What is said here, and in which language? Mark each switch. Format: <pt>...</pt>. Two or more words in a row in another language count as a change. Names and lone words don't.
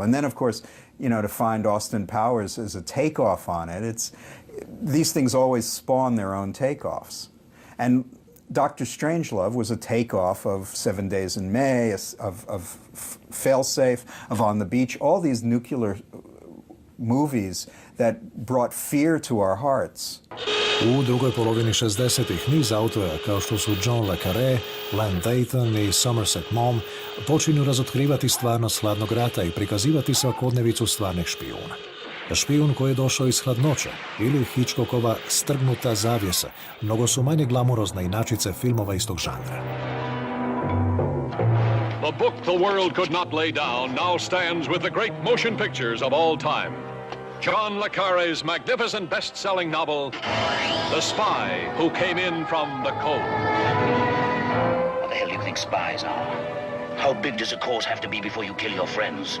<en>And then, of course, you know, to find Austin Powers as a takeoff on it, these things always spawn their own takeoffs. And Dr. Strangelove was a takeoff of 7 Days in May, of Failsafe, of On the Beach, all these nuclear movies that brought fear to our hearts.</en> <hr>U drugoj polovini 60-ih niz autora kao što su John le Carré, Len Dayton i Somerset Maugham počinju razotkrivati stvarnost hladnog rata i prikazivati svakodnevicu stvarnih špijuna. Špijun koji je došao iz hladnoće ili Hitchcockova Strgnuta zavjesa, mnogo su manje glamurozne inačice filmova istog žanra.</hr> <en>The book the world could not lay down now stands with the great motion pictures of all time. John le Carré's magnificent best-selling novel, The Spy Who Came In From the Cold. What the hell do you think spies are? How big does a cause have to be before you kill your friends?</en>